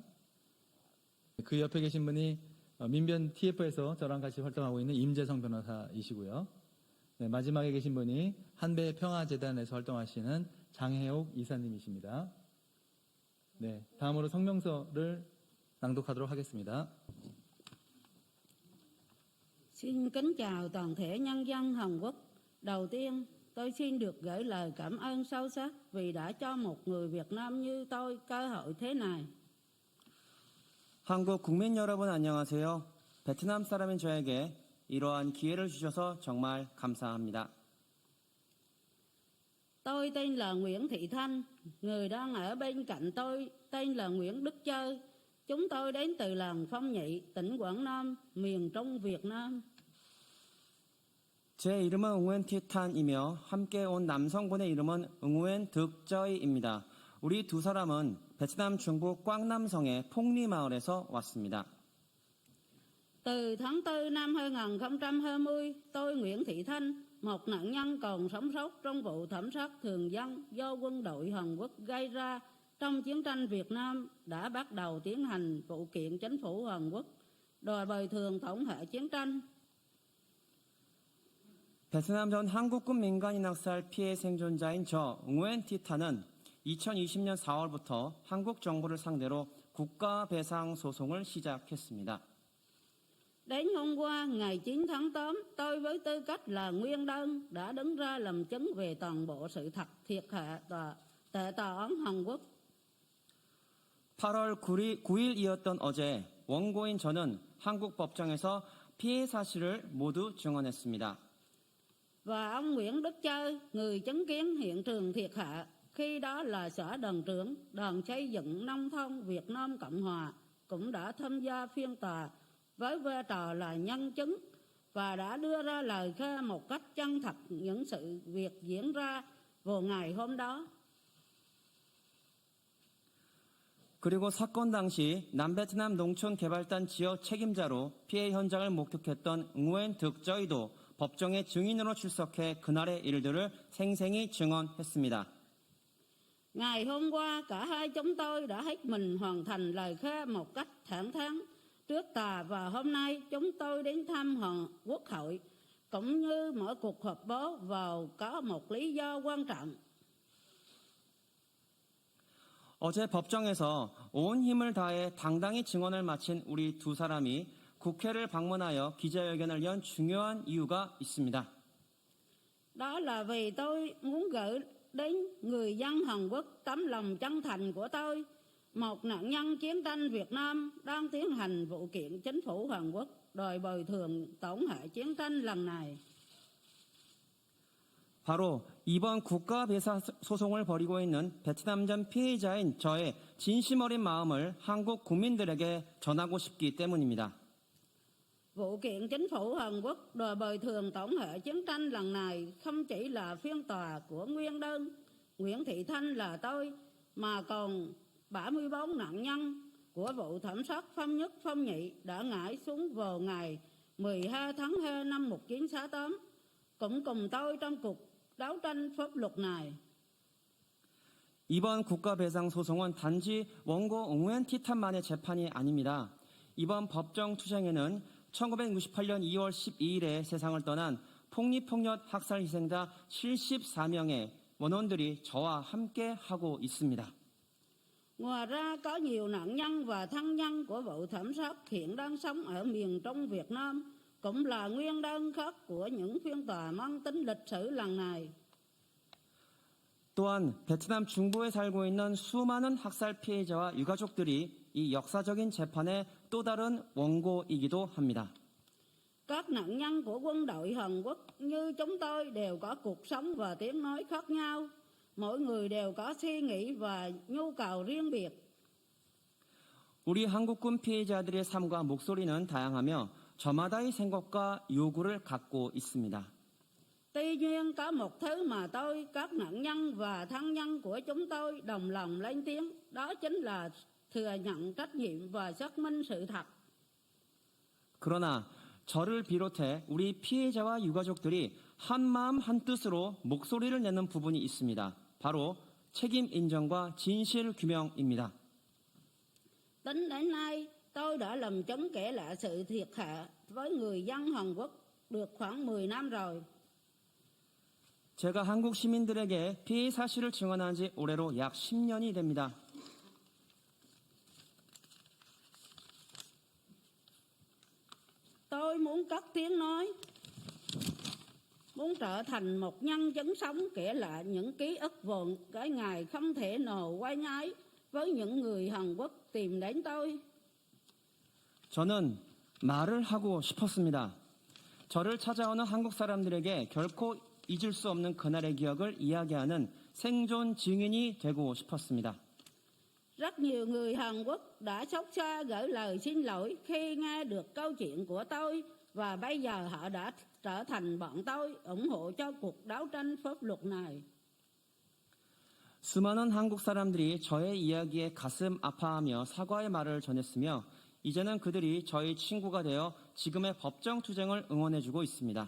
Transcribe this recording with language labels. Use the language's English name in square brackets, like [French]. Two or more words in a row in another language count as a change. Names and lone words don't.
[Korean] 그 옆에 계신 분이 민변 TF에서 저랑 같이 활동하고 있는 임재성 변호사이시고요. 네, 마지막에 계신 분이 한배 평화재단에서 활동하시는 장혜옥 이사님이십니다. 네, 다음으로 성명서를 낭독하도록 하겠습니다. [Vietnamese] Xin kính chào toàn thể nhân dân Hàn Quốc. Đầu tiên, tôi xin được gửi lời cảm ơn sâu sắc vì đã cho một người Việt Nam như tôi cơ hội thế này. [Korean] 한국 국민 여러분 안녕하세요. 베트남 사람인 저에게 이러한 기회를 주셔서 정말 감사합니다. [Vietnamese] Tôi tên là Nguyễn Thị Thanh, người đang ở bên cạnh tôi tên là Nguyễn Đức Chơi. Chúng tôi đến từ làng Phong Nhị, tỉnh Quảng Nam, miền Trung Việt Nam. [Korean] 제 이름은 응우엔 티탄이며 함께 온 남성분의 이름은 응우엔 득저이입니다. 우리 두 사람은 베트남 중부 꽝남성의 폭리마을에서 왔습니다. [Vietnamese] Từ tháng 4 năm 2020, tôi Nguyễn Thị Thanh, một nạn nhân còn sống sót trong vụ thảm sát thường dân do quân đội Hàn Quốc gây ra trong chiến tranh Việt Nam, đã bắt đầu tiến hành vụ kiện chính phủ Hàn Quốc đòi bồi thường tổn hại chiến tranh. [Korean] 베트남 전 한국군 민간인 학살 피해 생존자인 저 응우엔 티탄은 2020년 4월부터 한국 정부를 상대로 국가배상 소송을 시작했습니다. [Vietnamese] Đến hôm qua, ngày 9 tháng 8, tôi với tư cách là nguyên đơn đã đứng ra làm chứng về toàn bộ sự thật thiệt hại tại tòa án Hàn Quốc. [Korean] 8월 9일이었던 어제 원고인 저는 한국 법정에서 피해 사실을 모두 증언했습니다. [Vietnamese] Và ông Nguyễn Đức Chơi, người chứng kiến hiện trường thiệt hại, khi đó là xã đoàn trưởng Đoàn Xây dựng Nông thôn Việt Nam Cộng Hòa, cũng đã tham gia phiên tòa với vai trò là nhân chứng và đã đưa ra lời khai một cách chân thật những sự việc diễn ra vào ngày hôm đó. [Korean] 그리고 사건 당시 남베트남 농촌개발단 지역 책임자로 피해 현장을 목격했던 응우엔 득저이도 법정에 증인으로 출석해 그날의 일들을 생생히 증언했습니다. [Vietnamese] Ngày hôm qua, cả hai chúng tôi đã hết mình hoàn thành lời khai một cách thẳng thắn trước tòa, và hôm nay chúng tôi đến thăm Quốc hội cũng như mở cuộc họp báo vào có một lý do quan trọng. [Korean] 어제 법정에서 온 힘을 다해 당당히 증언을 마친 우리 두 사람이 국회를 방문하여 기자회견을 연 중요한 이유가 있습니다. [Vietnamese] Đó là vì tôi muốn gửi đến người dân Hàn Quốc tấm lòng chân thành của tôi, một nạn nhân chiến tranh Việt Nam đang tiến hành vụ kiện chính phủ Hàn Quốc đòi bồi thường tổn hại chiến tranh lần này. [Korean] 바로 이번 국가배상 소송을 벌이고 있는 베트남전 피해자인 저의 진심 어린 마음을 한국 국민들에게 전하고 싶기 때문입니다. [Vietnamese] Vụ kiện chính phủ Hàn Quốc đòi bồi thường tổn hại chiến tranh lần này không chỉ là phiên tòa của nguyên đơn Nguyễn Thị Thanh là tôi, mà còn 34 nạn nhân của vụ thảm sát Phong Nhất Phong Nhị đã ngã xuống vào ngày 12 tháng 2 năm 1968, cũng cùng tôi trong cuộc đấu tranh pháp luật này. [Korean] 이번 국가배상 소송은 단지 원고 응우엔 티탄만의 재판이 아닙니다. 이번 법정 투쟁에는 1968년 2월 12일에 세상을 떠난 폭리폭력 학살 희생자 74명의 원혼들이 저와 함께 하고 있습니다. [Vietnamese] Ngoài ra, có nhiều nạn nhân và thân nhân của vụ thảm sát hiện đang sống ở miền Trung Việt Nam, cũng là nguyên đơn khác của những phiên tòa mang tính lịch sử lần này. [Korean] 또한 베트남 중부에 살고 있는 수많은 학살 피해자와 유가족들이 이 역사적인 재판의 또 다른 원고이기도 합니다. [Vietnamese] Các nạn nhân của quân đội Hàn Quốc như chúng tôi đều có cuộc sống và tiếng nói khác nhau. Mỗi người đều có suy nghĩ và nhu cầu riêng biệt. [Korean] 우리 한국군 피해자들의 삶과 목소리는 다양하며 저마다의 생각과 요구를 갖고 있습니다. [Vietnamese] Tuy nhiên, có một thứ mà tôi, các nạn nhân và thân nhân của chúng tôi đồng lòng lên tiếng, đó chính là thừa nhận trách nhiệm và xác minh sự thật. [Korean] 그러나 저를 비롯해 우리 피해자와 유가족들이 한마음 한뜻으로 목소리를 내는 부분이 있습니다. 바로 책임 인정과 진실 규명입니다. [Vietnamese] Tính đến nay, tôi đã làm chứng kể lại sự thiệt hại với người dân Hàn Quốc được khoảng 10 năm rồi. [Korean] 제가 한국 시민들에게 피해 사실을 증언한 지 올해로 약 10년이 됩니다. [Vietnamese] Tôi tôi muốn cất tiếng nói, muốn trở thành một nhân chứng sống kể lại những ký ức vụn cái ngày không thể nào quay nhái với những người Hàn Quốc tìm đến tôi. [Korean] 저는 말을 하고 싶었습니다. 저를 찾아오는 한국 사람들에게 결코 잊을 수 없는 그날의 기억을 이야기하는 생존 증인이 되고 싶었습니다. [Vietnamese] Rất nhiều người Hàn Quốc đã xót xa gửi lời xin lỗi khi nghe được câu chuyện của tôi, và bây giờ họ đã trở thành bọn tôi ủng hộ cho cuộc đấu tranh pháp luật này. [Korean] 수많은 한국 사람들이 저의 이야기에 가슴 아파하며 사과의 말을 전했으며 이제는 그들이 저희 친구가 되어 지금의 법정 투쟁을 응원해주고 있습니다.